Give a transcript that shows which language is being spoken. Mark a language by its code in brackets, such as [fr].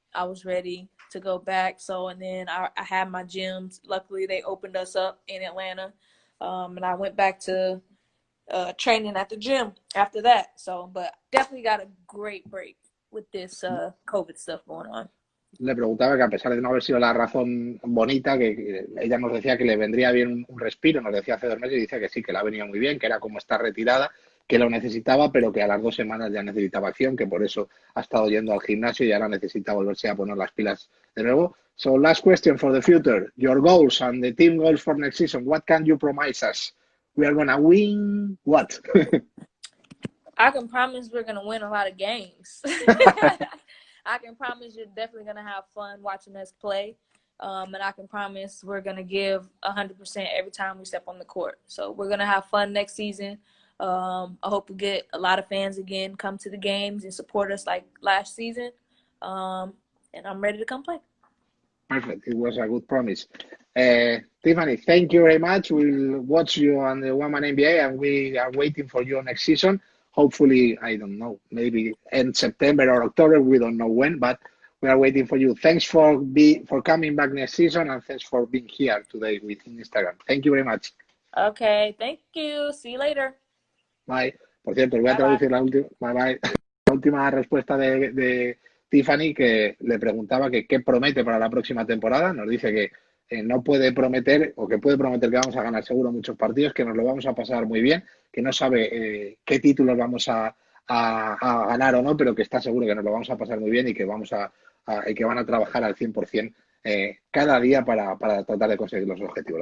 [en] I was ready to go back. So, and then I had my gyms. Luckily, they opened us up in Atlanta, and I went back to training at the gym after that. So, but definitely got a great break with this COVID stuff going on. [es] Le preguntaba que a pesar de no haber sido la razón bonita, que ella nos decía que le vendría bien un respiro, nos decía hace 2 meses y dice que sí, que le ha venido muy bien, que era como estar retirada, que lo necesitaba, pero que a las 2 semanas ya necesitaba acción, que por eso ha estado yendo al gimnasio y ahora necesita volverse a poner las pilas de nuevo. [en] So, last question for the future. Your goals and the team goals for next season. What can you promise us? We are going to win what? I can promise we're going to win a lot of games. I can promise you're definitely going to have fun watching us play. And I can promise we're going to give 100% every time we step on the court. So we're going to have fun next season. I hope we get a lot of fans again, come to the games and support us like last season. And I'm ready to come play. Perfect. It was a good promise. Tiffany, thank you very much. We'll watch you on the Woman NBA, and we are waiting for you next season. Hopefully, I don't know, maybe in September or October. We don't know when, but we are waiting for you. Thanks for coming back next season, and thanks for being here today with Instagram. Thank you very much. Okay, thank you. See you later. Bye. [es] Por cierto, voy a traducir la última respuesta de Tiffany, que le preguntaba que qué promete para la próxima temporada. Nos dice que no puede prometer, o que puede prometer que vamos a ganar seguro muchos partidos, que nos lo vamos a pasar muy bien, que no sabe qué títulos vamos a ganar o no, pero que está seguro que nos lo vamos a pasar muy bien y que y que van a trabajar al 100% cada día para tratar de conseguir los objetivos.